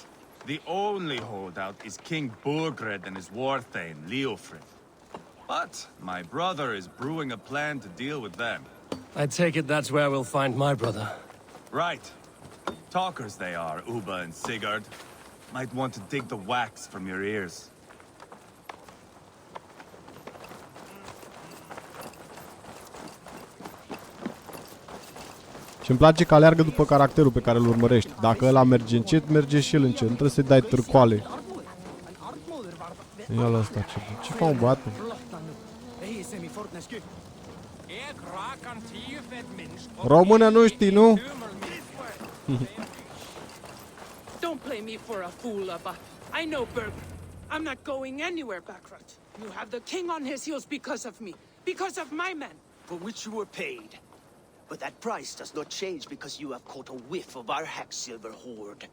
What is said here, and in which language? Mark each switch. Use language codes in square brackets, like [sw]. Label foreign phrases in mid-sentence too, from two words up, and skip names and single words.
[en] The only holdout is King Burgred and his war thane, Leofrith. But my brother is brewing a plan to deal with them. I take it that's where we'll find my brother. Right. Talkers they are, Uba and Sigurd. Might want to dig the wax from your ears. [ro] Și-mi place că aleargă după caracterul pe care îl urmărești. Dacă ăla merge încet, merge și el încet. Nu trebuie să-i dai târcoale. Ia la asta, ce fac un băiat? Română nu știi, nu? [en] Don't play me for a fool, Abba. I know Berg. I'm not going anywhere, Backrot. You have the king on his heels because of me. Because of my men. For which you were paid. But that price does not change because you have caught a whiff of our hack-silver hoard.